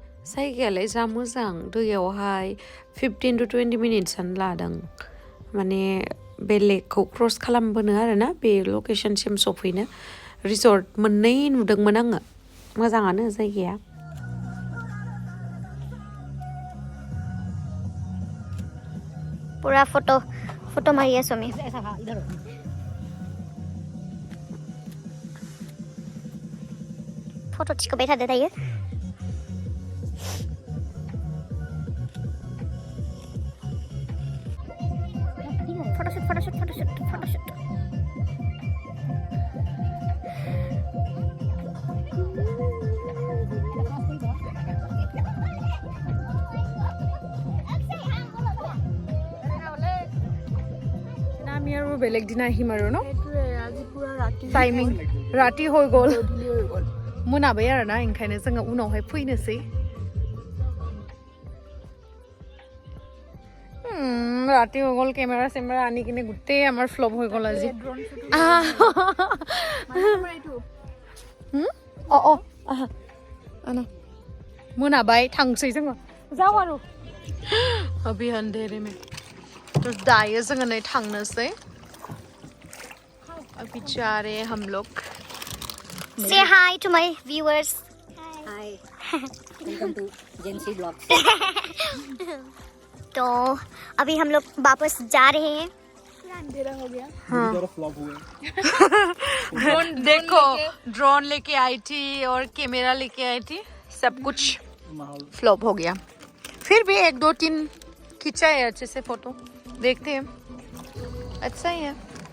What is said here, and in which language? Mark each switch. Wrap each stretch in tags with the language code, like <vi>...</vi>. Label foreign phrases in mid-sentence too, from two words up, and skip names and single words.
<brx>जायगायालाय जा मोजां दैयावहाय 15 to 20 मिनिट्सआनो लादों माने बे लेकखौ क्रस खालामबोनो आरोना बे लकेशनसिम सफैनो रिसर्ट मोननै नुदोंमोन आङो मोजाङानो जायगाया</brx> <hi>पूरा फोटो मारी है स्वामी फोटो खींच के बैठा देता है फोटोशूट</hi> <as>আমি আৰু বেলেগ দিনা আহিম আৰু ন আজি পুৰা ৰাতি টাইমিং ৰাতি হৈ গ'ল</as> <brx>मोनाबाय आरो ना ओंखायनो जोङो उनावहाय फैनोसै</brx> <as>राति হৈ গ'ল কেমেৰা চেমেৰা আনি কিনে গোটেই আমাৰ ফ্লপ হৈ গ'ল আজি</as> <brx>मोनाबाय थांसै जोङो जाव आरो</brx> <hi>अभी अंधेरे में तो</hi> <brx>दायो जोङो नै थांनोसै</brx> <hi>अभी जा रहे हैं हम लोग</hi> <en>Say hi to my viewers. Hi. Welcome to Jency Vlogs.</en> <hi>तो अभी हम लोग वापस जा रहे हैं अंधेरा हो गया फ्लॉप हुए देखो ड्रोन लेके आई थी और कैमरा लेके आई थी सब कुछ फ्लॉप हो गया फिर भी 1 2 3 खींचा है अच्छे से फोटो देखते हैं अच्छा ही है</hi>